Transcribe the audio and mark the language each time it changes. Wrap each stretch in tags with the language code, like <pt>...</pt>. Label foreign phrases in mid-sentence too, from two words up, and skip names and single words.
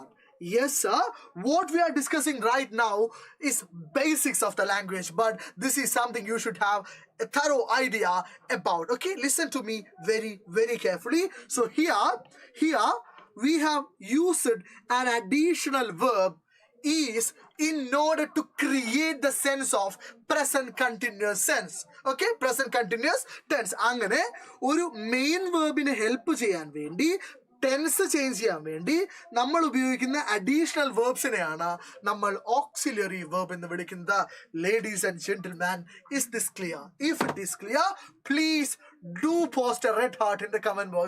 <en>Yes sir, what we are discussing right now is basics of the language, but this is something you should have a thorough idea about. Okay, listen to me very, very carefully. So here we have used an additional verb is in order to create the sense of present continuous tense. Okay, present continuous tense.</en> <ml>അങ്ങനെ ഒരു മെയിൻ വെർബിനെ ഹെൽപ്പ് ചെയ്യാൻ വേണ്ടി,</ml> <en>tense change</en> <ml>ചെയ്യാൻ വേണ്ടി നമ്മൾ ഉപയോഗിക്കുന്ന അഡീഷണൽ വേർബ്സിനെയാണ് നമ്മൾ</ml> <en>auxiliary verb</en> <ml>എന്ന് വിളിക്കുന്നത്.</ml> <en>Ladies and gentleman, is this clear? If it is clear, please do post a red heart in the comment box.</en>